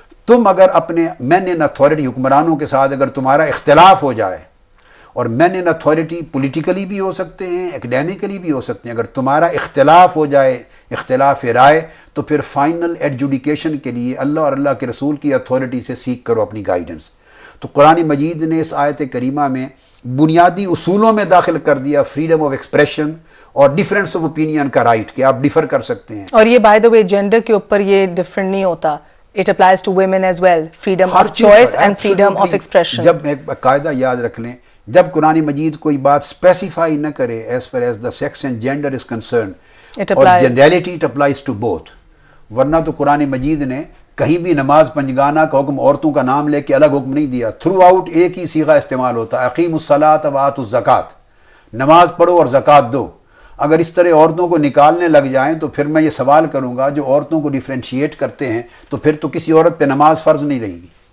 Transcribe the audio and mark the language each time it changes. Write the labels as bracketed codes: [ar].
[ur] تم اگر اپنے مین ان اتھارٹی حکمرانوں کے ساتھ اگر تمہارا اختلاف ہو جائے, اور مین ان اتھارٹی پولیٹیکلی بھی ہو سکتے ہیں, اکیڈیمکلی بھی ہو سکتے ہیں, اگر تمہارا اختلاف ہو جائے, اختلاف رائے, تو پھر فائنل ایڈجوڈیکیشن کے لیے اللہ اور اللہ کے رسول کی اتھارٹی سے سیکھ کرو اپنی گائیڈنس. تو قرآن مجید نے اس آیت کریمہ میں بنیادی اصولوں میں داخل کر دیا فریڈم آف ایکسپریشن اور ڈیفرنس آف اوپینین کا رائٹ, کہ آپ ڈیفر کر سکتے ہیں. اور یہ بائی دا وے جینڈر کے اوپر یہ ڈفرنٹ نہیں ہوتا. [en] It applies to women as well. Freedom of choice and freedom of expression. [ur] جب ایک قاعدہ یاد رکھ لیں, جب قرآن مجید کوئی بات اسپیسیفائی نہ کرے [en] as far as the sex and gender is concerned [ur] اور generality [en] it applies to both, [ur] ورنہ تو قرآن مجید نے کہیں بھی نماز پنجگانہ کا حکم عورتوں کا نام لے کے الگ حکم نہیں دیا، تھرو آؤٹ ایک ہی صیغہ استعمال ہوتا ہے، [ar] اقیموا الصلاۃ وآتوا الزکوٰۃ، [ur] نماز پڑھو اور زکوٰۃ دو۔ اگر اس طرح عورتوں کو نکالنے لگ جائیں تو پھر میں یہ سوال کروں گا جو عورتوں کو ڈیفرینشیٹ کرتے ہیں تو پھر تو کسی عورت پہ نماز فرض نہیں رہے گی۔